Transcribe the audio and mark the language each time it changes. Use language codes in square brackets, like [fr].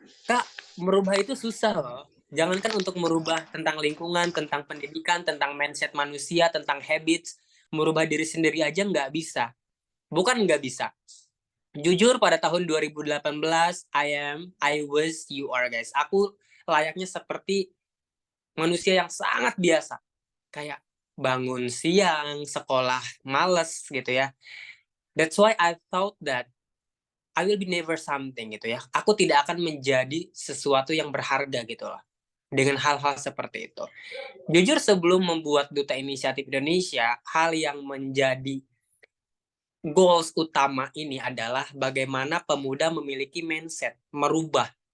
[id] Kak, merubah itu susah loh. Jangankan untuk merubah tentang lingkungan, tentang pendidikan, tentang mindset manusia, tentang habits, merubah diri sendiri aja nggak bisa. Bukan nggak bisa. Jujur pada tahun 2018, [en] I was, you are guys. [id] Aku layaknya seperti manusia yang sangat biasa. Kayak bangun siang, sekolah males gitu ya. [en] That's why I thought that I will be never something gitu ya. [id] Aku tidak akan menjadi sesuatu yang berharga gitu loh. Dengan hal-hal seperti itu. Jujur sebelum membuat Duta Inisiatif Indonesia, hal yang menjadi goals utama ini adalah bagaimana pemuda memiliki mindset, merubah.